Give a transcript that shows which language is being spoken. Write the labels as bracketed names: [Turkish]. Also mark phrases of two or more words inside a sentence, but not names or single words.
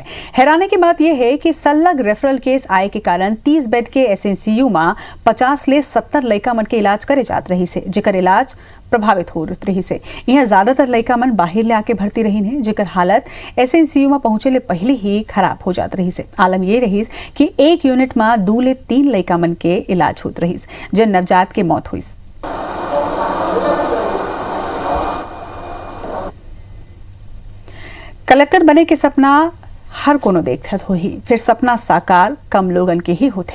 [Chhattisgarhi] हैरानी की बात यह है कि सलग रेफरल केस आए के कारण 30 बेड के SNCU में 50 ले 70 लड़का मन के इलाज करे जात रही से, जेकर इलाज प्रभावित हो रही से। यहाँ ज्यादातर लड़का मन बाहर ले आके भर्ती रही है, जेकर हालत SNCU में पहुंचे ले पहले ही खराब हो जात रही से। आलम ये रही कि एक यूनिट में 2 ले 3 लड़का मन के इलाज होत रही, जिन नवजात के मौत हुई। कलेक्टर बने के सपना हर कोनो देखत हो ही, फिर सपना साकार कम लोगन के ही होते।